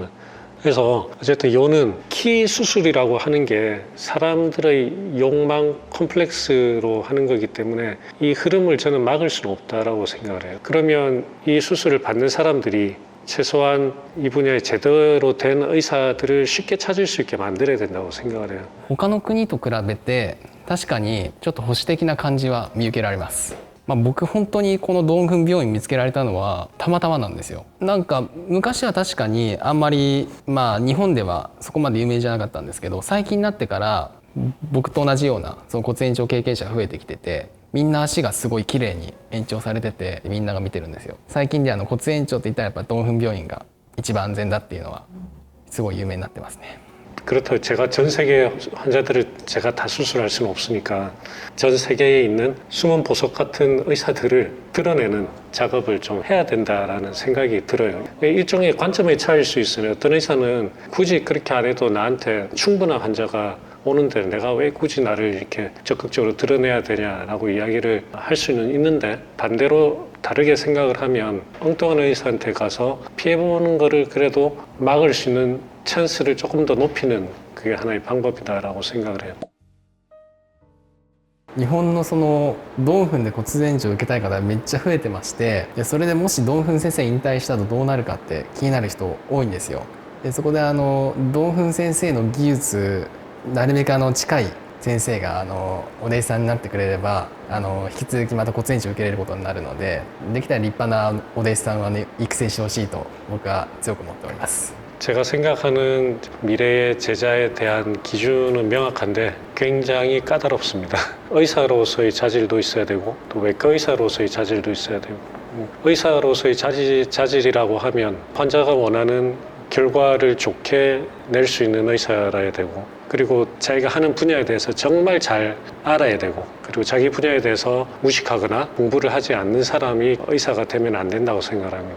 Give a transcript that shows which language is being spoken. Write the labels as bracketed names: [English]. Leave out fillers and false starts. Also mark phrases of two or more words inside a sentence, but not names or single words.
[Korean] 그래서 어쨌든 요는 키 수술이라고 하는 게 사람들의 욕망 컴플렉스로 하는 거기 때문에 이 흐름을 저는 막을 수는 없다라고 생각을 해요. 그러면 이 수술을 받는 사람들이 최소한 이 분야에 제대로 된 의사들을 쉽게 찾을 수 있게 만들어야 된다고 생각을 해요. [Japanese] 他の国と比べて確かにちょっと保守的な感じは見受けられます。僕本当にこのドンフン病院見つけられたのはたまたまなんですよ。なんか昔は確かにあんまり日本ではそこまで有名じゃなかったんですけど、最近になってから僕と同じようなその骨延長経験者が増えてきてて、みんな足がすごい綺麗に延長されててみんなが見てるんですよ。最近で骨延長って言ったらやっぱドンフン病院が一番安全だっていうのはすごい有名になってますね。 [Korean] 그렇다고 제가 전 세계 환자들을 제가 다 수술할 수는 없으니까 전 세계에 있는 숨은 보석 같은 의사들을 드러내는 작업을 좀 해야 된다라는 생각이 들어요. 일종의 관점의 차이일 수 있어요. 어떤 의사는 굳이 그렇게 안 해도 나한테 충분한 환자가 오는데 내가 왜 굳이 나를 이렇게 적극적으로 드러내야 되냐라고 이야기를 할 수는 있는데, 반대로 다르게 생각을 하면 엉뚱한 의사한테 가서 피해보는 거를 그래도 막을 수 있는 찬스를 조금 더 높이는 그게 하나의 방법이다라고 생각을 해요. [Japanese] 日本のそのドンフンで骨前児を受けたい方めっちゃ増えてまして、でそれでもしドンフン先生引退したとどうなるかって気になる人多いんですよ。でそこでドンフン先生の技術なるべく近い先生がお弟子さんになってくれれば引き続きまた骨前児を受けれることになるので、できたら立派なお弟子さんは、育成してほしいと僕は強く思っております。 [Korean] 제가 생각하는 미래의 제자에 대한 기준은 명확한데 굉장히 까다롭습니다. 의사로서의 자질도 있어야 되고 또 외과 의사로서의 자질도 있어야 되고, 의사로서의 자질이라고 하면 환자가 원하는 결과를 좋게 낼 수 있는 의사라야 되고, 그리고 자기가 하는 분야에 대해서 정말 잘 알아야 되고, 그리고 자기 분야에 대해서 무식하거나 공부를 하지 않는 사람이 의사가 되면 안 된다고 생각합니다.